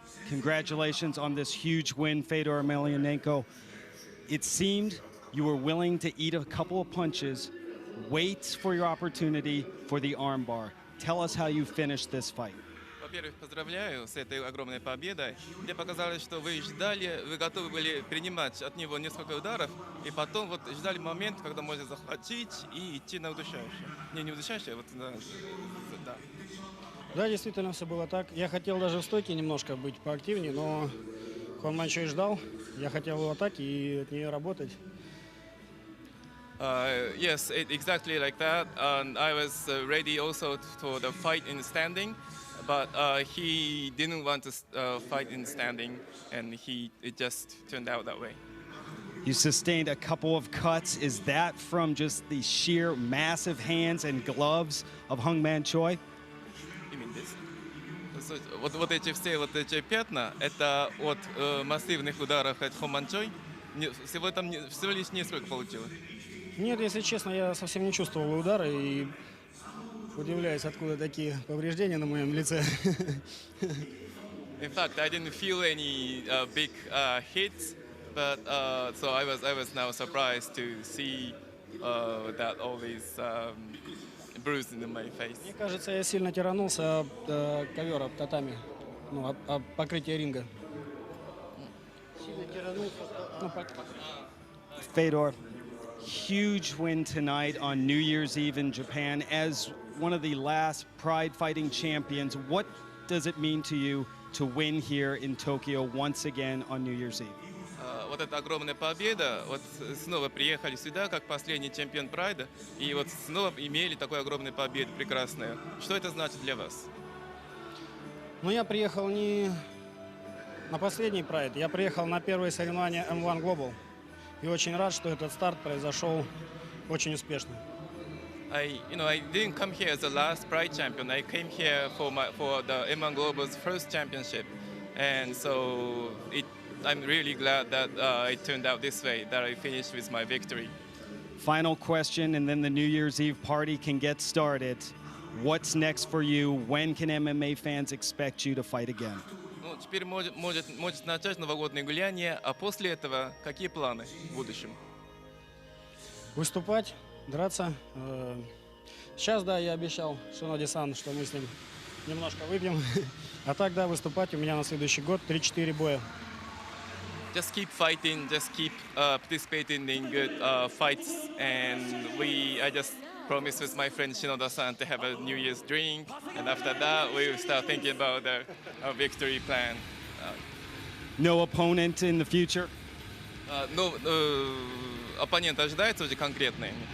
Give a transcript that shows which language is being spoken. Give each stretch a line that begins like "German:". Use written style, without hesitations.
English: Congratulations on this huge win, Fedor Emelianenko. It seemed you were willing to eat a couple of punches, wait for your opportunity for the armbar. Tell us how you finished this fight.
Russian: Во-первых, поздравляю с этой огромной победой. Мне показалось, что вы ждали, вы готовы были принимать от него несколько ударов, и потом вот ждали момент, когда можно захватить и идти на удушающее. Не удушающее, а вот да. Да, действительно, все было так. Я хотел даже в стойке немножко быть поактивнее, но Хон Менжоя ждал. Я хотел в атаке и от нее работать.
English: Yes, exactly like that. I was ready also for the fight in standing, but he didn't want to fight in standing, and it just turned out that way. You sustained a couple of cuts. Is that from just the sheer massive hands and gloves of Hung Man Choi? You mean this?
Russian: Вот эти все вот эти пятна, это от массивных ударов от Хон Ман Чой. Всего лишь несколько получилось. Нет, если честно, я совсем не чувствовал удара и удивляюсь, откуда такие повреждения на моем лице.
English: In fact, I didn't feel any big hits, but so I was now surprised to see that all these bruises in my face.
Russian: Мне кажется, я сильно тиранулся об ковер, об татами, ну, об покрытие ринга. Сильно тиранулся.
English: Fedor, huge win tonight on New Year's Eve in Japan. As one of the last Pride fighting champions, what does it mean to you to win here in Tokyo once again on New Year's Eve?
Russian: Вот эта огромная победа, вот снова приехали сюда как последний чемпион Прайда, и вот снова имели такую огромную победу прекрасную. Что это значит для вас? Ну, я приехал не на последний Прайд, я приехал на первое соревнование M1 Global. И очень рад, что этот старт произошел очень успешно.
English: I didn't come here as the last Pride champion. I came here for the M1 Global's first championship, and so I'm really glad that it turned out this way. That I finished with my victory. Final question, and then the New Year's Eve party can get started. What's next for you? When can MMA fans expect you to fight again?
Russian: Ну, теперь может начать новогоднее гуляние, а после этого какие планы в будущем? Выступать, драться. Сейчас, да, я обещал Шиноди-сан, что мы с ним немножко выпьем. А так, да, выступать у меня на следующий год 3-4 боя.
English: Just keep fighting, just keep participating in good fights, and I just promised with my friend Shinoda-san to have a New Year's drink, and after that we will start thinking about our victory plan. No opponent in the future?
Russian: Ну, оппонент ожидается уже конкретный?